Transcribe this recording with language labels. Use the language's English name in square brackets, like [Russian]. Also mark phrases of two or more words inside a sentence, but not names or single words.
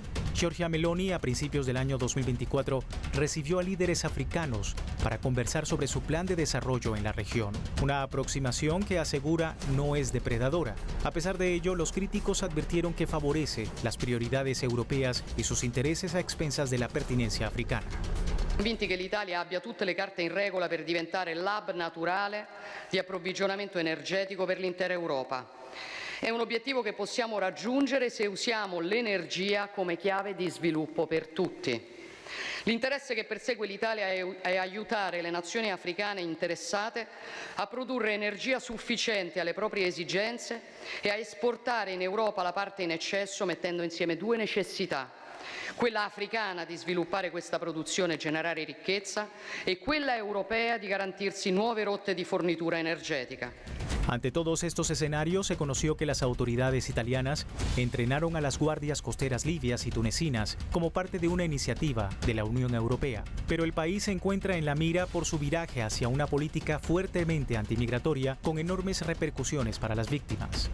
[Spanish] Giorgia Meloni, a principios del año 2024, recibió a líderes africanos para conversar sobre su plan de desarrollo en la región. Una aproximación que asegura no es depredadora. A pesar de ello, los críticos advirtieron que favorece las prioridades europeas y sus intereses a expensas de la pertinencia africana. [Italian] Convinti che l'Italia abbia tutte le carte in regola per diventare l'hub naturale di approvvigionamento energetico per l'intera Europa. È un obiettivo che possiamo raggiungere se usiamo l'energia come chiave di sviluppo per tutti. L'interesse che persegue l'Italia è aiutare le nazioni africane interessate a produrre energia sufficiente alle proprie esigenze e a esportare in Europa la parte in eccesso, mettendo insieme due necessità: quella africana di sviluppare questa produzione e generare ricchezza e quella europea di garantirsi nuove rotte di fornitura energetica. [Spanish] Ante todos estos escenarios, se conoció que las autoridades italianas entrenaron a las guardias costeras libias y tunecinas como parte de una iniciativa de la Unión Europea. Pero el país se encuentra en la mira por su viraje hacia una política fuertemente antimigratoria con enormes repercusiones para las víctimas.